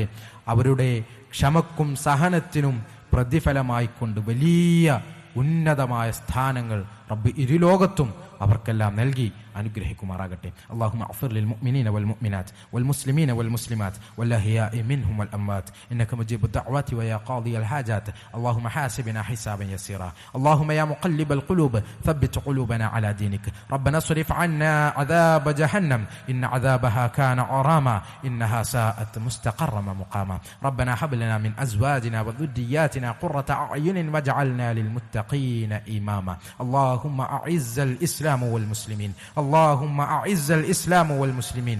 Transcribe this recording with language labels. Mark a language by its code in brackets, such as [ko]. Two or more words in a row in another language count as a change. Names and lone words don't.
[ml] അവരുടെ ക്ഷമക്കും സഹനത്തിനും പ്രതിഫലമായിക്കൊണ്ട് വലിയ ഉന്നതമായ സ്ഥാനങ്ങൾ റബ്ബ് ഇരുലോകത്തും അവർക്കെല്ലാം നൽകി അനുഗ്രഹിക്കുമാറാകട്ടെ. [ar] اللهم اغفر للمؤمنين والمؤمنات والمسلمين والمسلمات والأحياء منهم والأموات إنك مجيب الدعوات ويا قاضي الحاجات. اللهم حاسبنا حسابا يسيرا. اللهم يا مقلب القلوب ثبت قلوبنا على دينك. ربنا اصرف عنا عذاب جهنم إن عذابها كان غراما إنها ساءت مستقرا ومقاما. ربنا هب لنا من أزواجنا وذرياتنا قرة أعين واجعلنا للمتقين إماما. اللهم أعز الإسلام والمسلمين. اللهم أعز الإسلام والمسلمين.